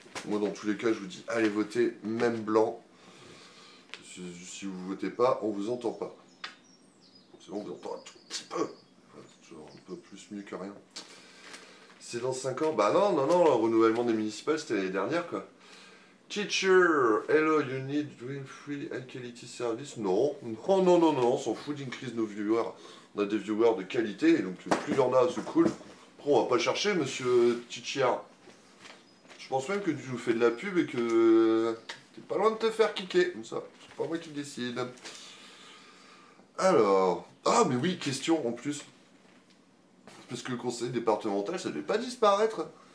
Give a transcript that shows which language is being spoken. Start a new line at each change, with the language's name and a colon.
French: Moi, dans tous les cas, je vous dis, allez voter, même blanc. Si vous votez pas, on vous entend pas. C'est bon, on vous entend un tout petit peu. C'est toujours un peu plus mieux que rien. C'est dans 5 ans. Bah non, non, non, le renouvellement des municipales, c'était l'année dernière, quoi.
English: Teacher, hello, you need real free high quality service?
French: Non, non, non, non, non, on s'en fout d'
English: increase
French: nos viewers. On a des viewers de qualité, et donc plus il y en a, c'est cool. Après, on va pas chercher, monsieur Teacher. Je pense même que tu nous fais de la pub et que t'es pas loin de te faire kicker, comme ça. C'est pas moi qui décide. Alors, ah mais oui, question en plus. Parce que le conseil départemental, ça devait pas disparaître.